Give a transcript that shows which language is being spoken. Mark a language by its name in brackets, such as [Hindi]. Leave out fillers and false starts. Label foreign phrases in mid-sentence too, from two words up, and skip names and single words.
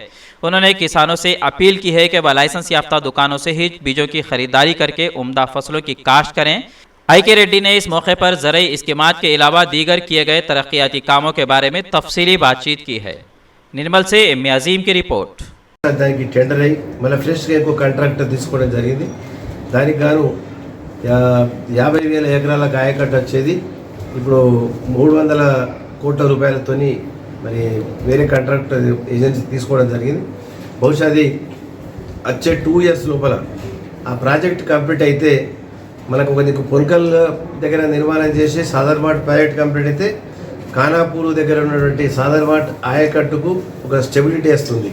[Urdu] انہوں نے کسانوں سے اپیل کی ہے کہ وہ لائسنس یافتہ دکانوں سے ہی بیجوں کی خریداری کر کے عمدہ فصلوں کی کاشت کریں۔ آئی کے ریڈی نے اس موقع پر زرعی اسکیمات کے علاوہ دیگر کیے گئے ترقیاتی کاموں کے بارے میں تفصیلی بات چیت کی ہے۔ نرمل سے ایم عظیم کی رپورٹ۔ [Telugu] దానికి టెండర్ అయ్యి మళ్ళీ ఫ్రెష్గా ఇంకో కాంట్రాక్టర్ తీసుకోవడం జరిగింది। దానికి గాను 50,000 ఎకరాలకు ఆయకట్టు వచ్చేది ఇప్పుడు 300 కోట్ల రూపాయలతోని మరి వేరే [English] contractor agency [Telugu] తీసుకోవడం జరిగింది। బహుశా అది వచ్చే 2 years లోపల ఆ ప్రాజెక్ట్ కంప్లీట్ అయితే మనకు ఒక పొన్కల్ దగ్గర నిర్మాణం చేసి సాదర్మాట్ ప్రాజెక్ట్ కంప్లీట్ అయితే ఖానాపూర్ దగ్గర ఉన్నటువంటి సాదర్మాట్ ఆయకట్టుకు ఒక స్టెబిలిటీ వస్తుంది।